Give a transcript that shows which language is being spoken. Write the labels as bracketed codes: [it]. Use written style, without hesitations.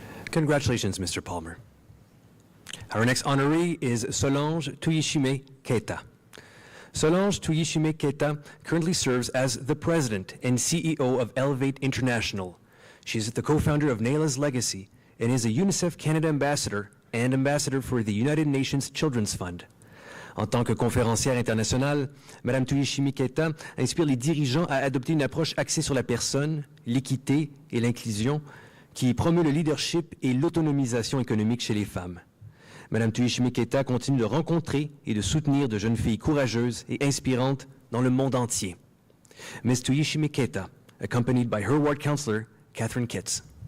[en] Congratulations, Mr. Palmer. Our next honoree is Solange Tuyishime Keita. Solange Tuyishime Keita currently serves as the president and CEO of Elevate International. She's the co-founder of Nayla's Legacy and is a UNICEF Canada ambassador and ambassador for the United Nations Children's Fund. [fr] En tant que conférencière internationale, Mme Tuyishime Keita inspire les dirigeants à adopter une approche axée sur la personne, l'équité et l'inclusion, qui promeut le leadership et l'autonomisation économique chez les femmes. Mme Tuyishime Keita continue de rencontrer et de soutenir de jeunes filles courageuses et inspirantes dans le monde entier. [en] Ms. Tuishi Miketa, accompanied by her ward councillor, Catherine Kitts.